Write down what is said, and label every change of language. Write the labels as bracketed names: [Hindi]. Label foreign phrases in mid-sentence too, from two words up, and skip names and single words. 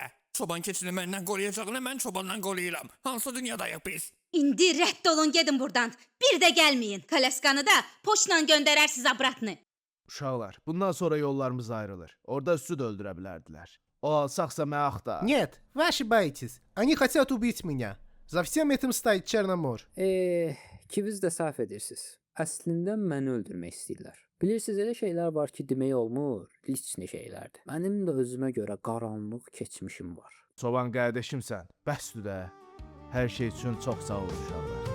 [Azerbaijani] Çoban keçini məndən qoruyacağını mən çobandan qoruyuram. Hansı dünyadayıq biz? İndi rədd olun, gedin buradan. Bir də gəlməyin. Kalaskanı da poçtla göndərərsiz abratını. Uşaqlar, bundan sonra yollarımız ayrılır. Orada süd öldürə bilərdilər. O alsaqsa mən axtar. [Russian] Нет, вы ошибаетесь. Они хотят убить меня. За всем этим стоит Черномор. [Azerbaijani] İkiniz də səhv edirsiniz. Əslində məni öldürmək istəyirlər. Bilirsiniz, elə şeylər var ki, demək olmur, liçni şeylərdir. Mənim də özümə görə qaranlıq keçmişim var. Çoban qardaşımsan, bəsdir də. Hər şey üçün çox sağ ol uşaqlar.